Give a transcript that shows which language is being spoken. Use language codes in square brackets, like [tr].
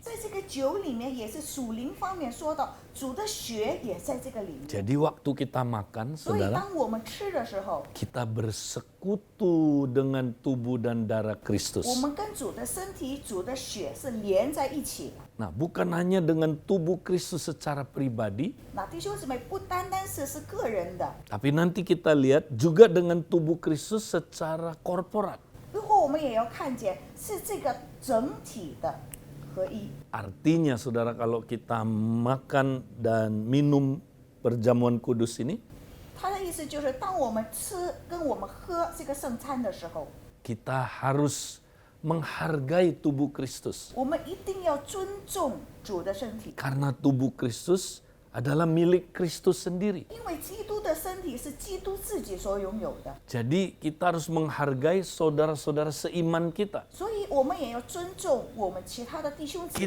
[zh] 在这个酒里面也是属灵方面说到，主的血也在这个里面。 [id] Jadi waktu kita makan, [zh] 所以 [id] saudara, [zh] 当我们吃的时候， [id] kita bersekutu dengan tubuh dan darah [zh] 我 [id] Kristus. [zh] 们跟主的身体、主的血是连在一起的。 [id] Nah, bukan hanya dengan tubuh Kristus secara pribadi, [zh] 那弟兄姊妹不单单是个人的， [id] tapi nanti kita lihat juga dengan tubuh Kristus secara korporat. [zh] 如果我们也要看见是这个整体的合一。 [id] Artinya, saudara, kalau kita makan dan minum perjamuan kudus ini, [zh] 他的意思就是，当我们吃跟我们喝这个圣餐的时候， [id] kita harus menghargai tubuh Kristus. [zh] 我们一定要尊重主的身体， [id] Karena tubuh Kristus adalah milik Kristus sendiri. [zh] 因为基督的身体是基督自己所拥有的， [id] Jadi kita harus menghargai saudara-saudara seiman kita. [zh] 所以我们也要尊重我们其他的弟兄姊妹。